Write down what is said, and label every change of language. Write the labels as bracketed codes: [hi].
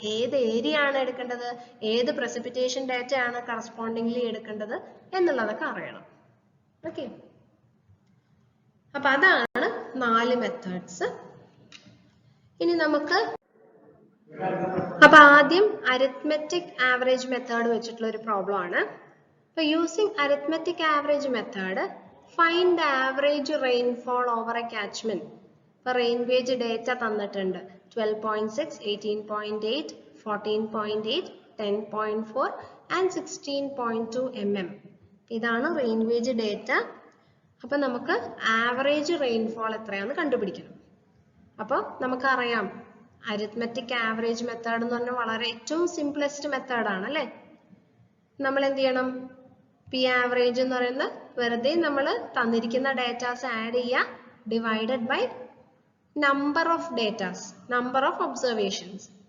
[ml] ഏത് ഏരിയ ആണ് എടുക്കേണ്ടത്, ഏത് പ്രസിപ്പിറ്റേഷൻ ഡാറ്റ ആണ് കറസ്പോണ്ടിംഗ്ലി എടുക്കേണ്ടത് എന്നുള്ളതൊക്കെ അറിയണം. ഓക്കെ, അപ്പൊ അതാണ് 4 മെത്തേഡ്സ്. ഇനി നമുക്ക് അപ്പൊ ആദ്യം അരിത്മെറ്റിക് ആവറേജ് മെത്തേഡ് വെച്ചിട്ടുള്ള ഒരു പ്രോബ്ലം ആണ്. [en] So using arithmetic average method, find the average rainfall over a catchment. For rain gauge data [ml] തന്നിട്ടുണ്ട് [en] 12.6, 18.8, 14.8, 10.4 and 16.2 mm. [ml] ഇതാണ് rain gauge data. അപ്പോൾ നമുക്ക് average rainfall എത്രയാണെന്ന് കണ്ടുപിടിക്കണം. അപ്പോൾ നമുക്കറിയാം arithmetic average method എന്ന് പറഞ്ഞാൽ വളരെ ഏറ്റവും simplest method ആണ് അല്ലേ? നമ്മൾ എന്ത് ചെയ്യണം? P average എന്ന് പറയുന്നത് വെറുതെ നമ്മൾ തന്നിരിക്കുന്ന ഡേറ്റാസ് ആഡ് ചെയ്യുക, [en] Divided by number of datas, number of observations.